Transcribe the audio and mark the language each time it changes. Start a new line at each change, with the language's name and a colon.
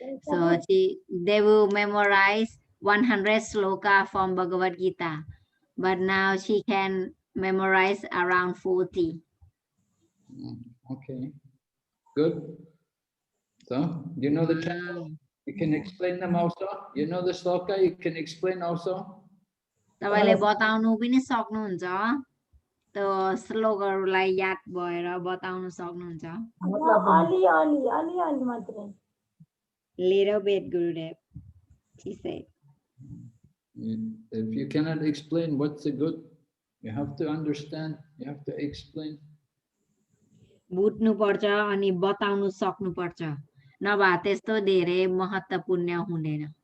English: So they will memorize 100 sloka from Bhagavad Gita, but now she can memorize around 40. Okay, good. So, you know the chapter? You can explain them also. You know the sloka, you can explain also.
Nepali: तपाईले बताउनु पनि सक्नुहुन्छ त्यो श्लोकहरुलाई याद भएर बताउन सक्नुहुन्छ अलि मात्रै
English: little bit Gurudev she said. If you cannot explain what's the good, you have to understand, you have to explain.
Nepali: बुझ्नु पर्छ अनि बताउनु सक्नु पर्छ नभए त्यस्तो धेरै महत्त्वपूर्ण हुँदैन